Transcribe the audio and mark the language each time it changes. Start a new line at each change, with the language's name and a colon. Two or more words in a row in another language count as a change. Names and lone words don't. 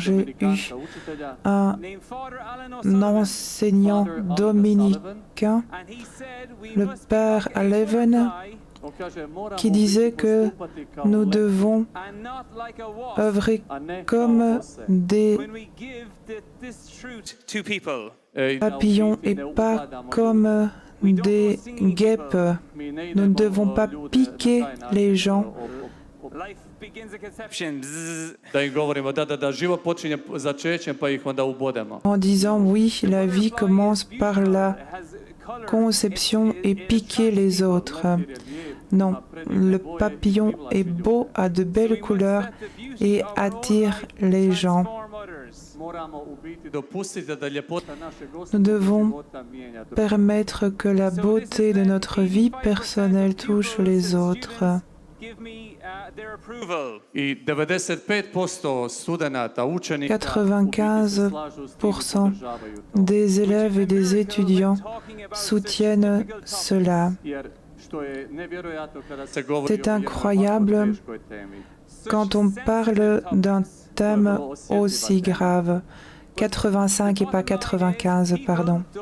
French: J'ai eu un enseignant dominicain, le père Leven, qui disait que nous devons œuvrer comme des papillons et pas comme des guêpes. Nous ne devons pas piquer les gens.
Croatian: Da im govorimo da život počinje začećem pa ih onda ubodemo.
French: En disant oui, la vie commence par la conception et piquer les autres. Non, le papillon est beau, a de belles couleurs et attire les gens. Nous devons permettre que la beauté de notre vie personnelle touche les autres.
Croatian: I 95% studenata, učenika
French: 95% des élèves et des étudiants soutiennent cela. C'est incroyable quand on parle d'un thème aussi grave. 85 et pas 95, pardon.